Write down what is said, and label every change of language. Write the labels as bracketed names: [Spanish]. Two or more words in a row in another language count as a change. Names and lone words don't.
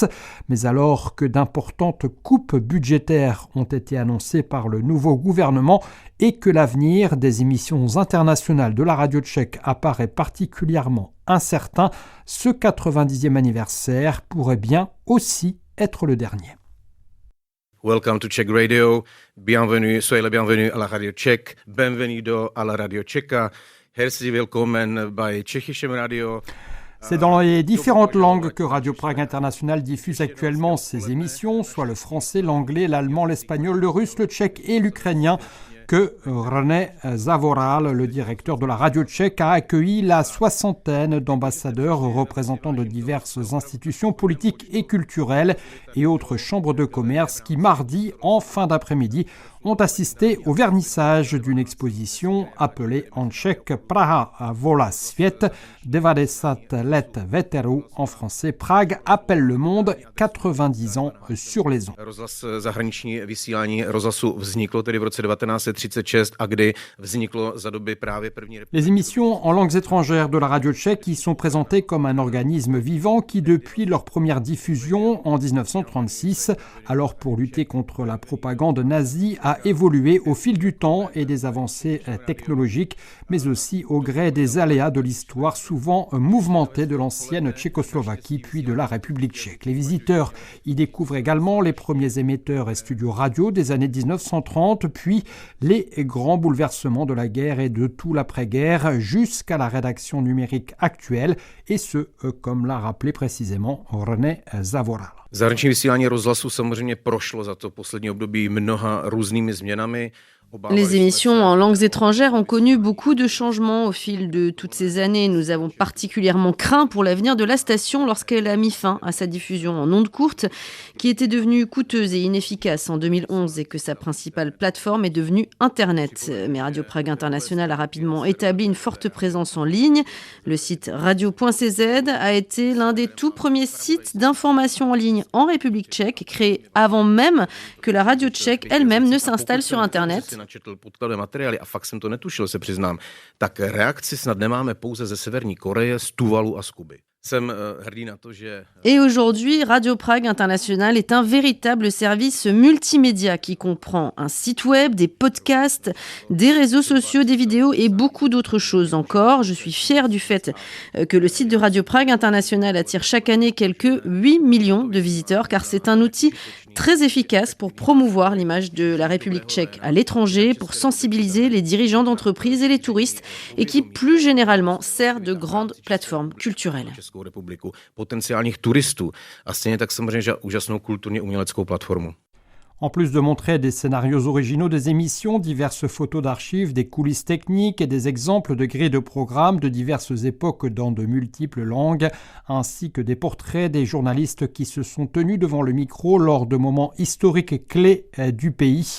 [French] Mais alors que d'importantes coupes budgétaires ont été annoncées par le nouveau gouvernement et que l'avenir des émissions internationales de la radio tchèque apparaît particulièrement incertain, ce 90e anniversaire pourrait bien aussi être le dernier. [English] Welcome to Czech Radio. [French] Bienvenue, soyez le bienvenu à la radio tchèque. Bienvenido à la radio tchèque. [German] Herzlich willkommen bei Tschechischem Radio. [French] C'est dans les différentes langues que Radio Prague International diffuse actuellement ses émissions, soit le français, l'anglais, l'allemand, l'espagnol, le russe, le tchèque et l'ukrainien, que René Zavoral, le directeur de la radio tchèque, a accueilli la soixantaine d'ambassadeurs représentants de diverses institutions politiques et culturelles et autres chambres de commerce qui, mardi, en fin d'après-midi, ont assisté au vernissage d'une exposition appelée en tchèque Praha volá svět, 90 let veteru, en français Prague appelle le monde, 90 ans sur les ondes. [Czech] Rozhlas zahraniční vysílání rozhlasu vzniklo tedy v roce 1936 a kdy vzniklo za doby právě první republiky. [French] Les émissions en langues étrangères de la radio tchèque y sont présentées comme un organisme vivant qui, depuis leur première diffusion en 1936, alors pour lutter contre la propagande nazie, a évolué au fil du temps et des avancées technologiques, mais aussi au gré des aléas de l'histoire souvent mouvementée de l'ancienne Tchécoslovaquie puis de la République tchèque. Les visiteurs y découvrent également les premiers émetteurs et studios radio des années 1930, puis les grands bouleversements de la guerre et de tout l'après-guerre jusqu'à la rédaction numérique actuelle, et ce, comme l'a rappelé précisément René Zavoral. [Czech] Zahraniční vysílání rozhlasu samozřejmě prošlo za to poslední období mnoha různými změnami. [French] Les émissions en langues étrangères ont connu beaucoup de changements au fil de toutes ces années. Nous avons particulièrement craint pour l'avenir de la station lorsqu'elle a mis fin à sa diffusion en ondes courtes, qui était devenue coûteuse et inefficace en 2011 et que sa principale plateforme est devenue Internet. Mais Radio Prague International a rapidement établi une forte présence en ligne. Le site radio.cz a été l'un des tout premiers sites d'information en ligne en République tchèque, créé avant même que la radio tchèque elle-même ne s'installe sur Internet. [Czech] Načetl podkladové materiály a fakt jsem to netušil, se přiznám, tak reakci snad nemáme pouze ze Severní Koreje, z Tuvalu a z Kuby. [French] Et aujourd'hui, Radio Prague International est un véritable service multimédia qui comprend un site web, des podcasts, des réseaux sociaux, des vidéos et beaucoup d'autres choses encore. Je suis fière du fait que le site de Radio Prague International attire chaque année quelques 8 millions de visiteurs, car c'est un outil très efficace pour promouvoir l'image de la République tchèque à l'étranger, pour sensibiliser les dirigeants d'entreprises et les touristes, et qui plus généralement sert de grande plateforme culturelle. [Czech] Republiku, potenciálních turistů a stejně tak samozřejmě že úžasnou kulturně uměleckou platformu. [French] En plus de montrer des scénarios originaux des émissions, diverses photos d'archives, des coulisses techniques et des exemples de grilles de programmes de diverses époques dans de multiples langues, ainsi que des portraits des journalistes qui se sont tenus devant le micro lors de moments historiques clés du pays.